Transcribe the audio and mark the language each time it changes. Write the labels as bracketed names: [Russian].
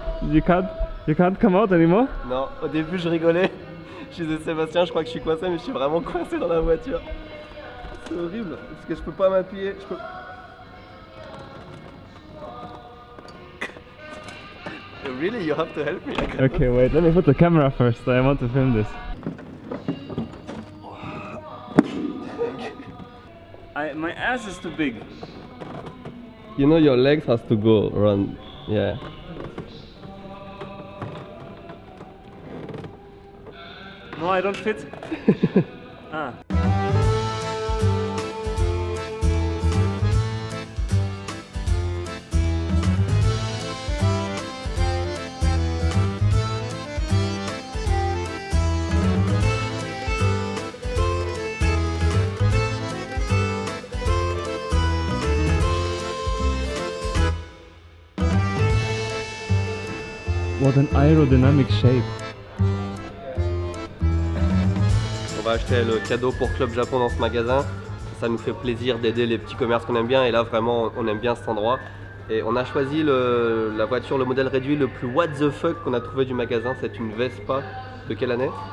[English] You can't come out anymore? [French] Non, au début je rigolais. Je disais Sébastien, je crois que je suis coincé, mais je suis vraiment coincé dans la voiture. C'est horrible, parce que je peux pas m'appuyer. [English] Really, you have to help me. Okay, wait, let me put the camera first. I want to film this. My ass is too big. You know your legs has to go around. Yeah. No, I don't fit. Ah. What an aerodynamic shape. [French] On va acheter le cadeau pour Club Japon dans ce magasin. Ça nous fait plaisir d'aider les petits commerces qu'on aime bien, et là vraiment on aime bien cet endroit. Et on a choisi la voiture, le modèle réduit le plus [English] what the fuck [French] qu'on a trouvé du magasin. C'est une Vespa. De quelle année?